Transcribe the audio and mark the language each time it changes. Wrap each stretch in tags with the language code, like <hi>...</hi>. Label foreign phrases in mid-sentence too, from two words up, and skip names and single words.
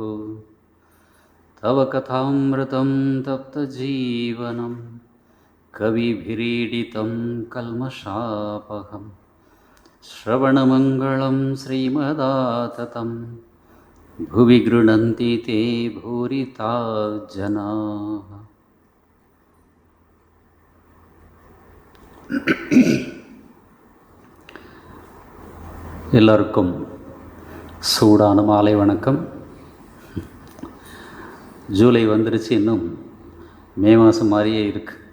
<sa>तव कथामृतं तप्तजीवनं कविभिरीडितं कल्मषापहं श्रवणमङ्गलं श्रीमदाततं भुवि गृह्णन्ति ते भूरिता जनाः।</sa> <ta>எல்லாருக்கும் சூடான மாலை வணக்கம். ஜூலை வந்துருச்சு, இன்னும் மே மாதம் மாதிரியே இருக்கு.</ta>